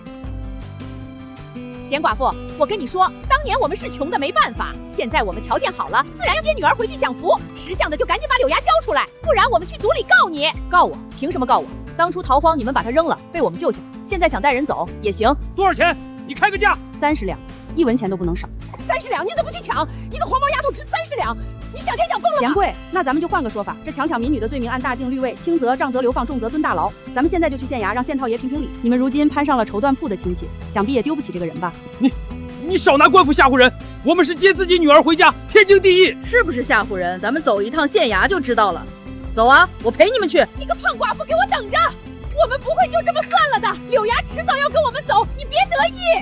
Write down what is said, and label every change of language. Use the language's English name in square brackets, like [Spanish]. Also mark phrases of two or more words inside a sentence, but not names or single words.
[Chinese] 簡寡婦，我跟你說，當年我們是窮的沒辦法，現在我們條件好了，自然要接女兒回去享福。識相的就趕緊把柳芽交出來，不然我們去族裡告你。告我？憑什麼告我？當初逃荒你們把她扔了，被我們救下，現在想帶人走也行。多少錢？你開個價。 30兩，1文錢都不能少。 30兩，你怎麼不去搶？一個黃毛丫頭值30兩，你想錢想瘋了嗎？嫌貴，那咱們就換個說法，這強搶民女的罪名按大靖律位，輕則杖責流放，重則蹲大牢。咱們現在就去縣衙，讓縣太爺評評理。你們如今攀上了綢緞鋪的親戚，想必也丟不起這個人吧？你少拿官府嚇唬人！我們是接自己女兒回家，天經地義。是不是嚇唬人？咱們走一趟縣衙就知道了。走啊，我陪你們去。你個胖寡婦，給我等着！我們不會就這麼算了的。柳芽遲早要跟我們走，你別得意。